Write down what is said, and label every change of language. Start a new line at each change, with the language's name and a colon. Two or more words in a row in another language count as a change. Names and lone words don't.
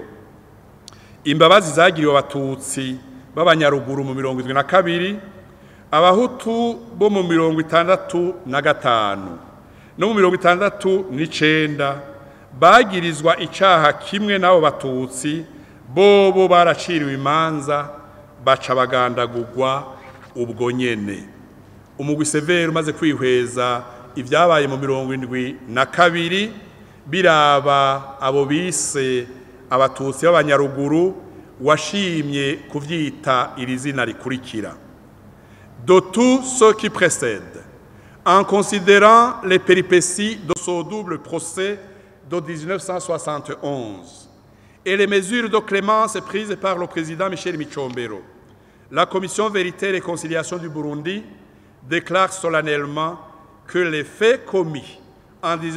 Rundi: Imbabazi zagiriwe abatutsi b'abanyaruguru mu 72, abahutu bo mu 65 no mu 69 bagirizwa icaha kimwe nabo batutsi, bobo baraciriwe imanza baca bagandagurwa ubwo nyene. Umugwi Severe umaze kwihweza ibyabaye mu 72 biraba abo bise abatutsi b'abanyaruguru, washimye kuvyita iri zina rikurikira:
French: de tout ce qui précède, en considérant les péripéties de ce double procès de 1971 et les mesures de clémence prises par le président Michel Micombero, la Commission Vérité et Réconciliation du Burundi déclare solennellement que les faits commis en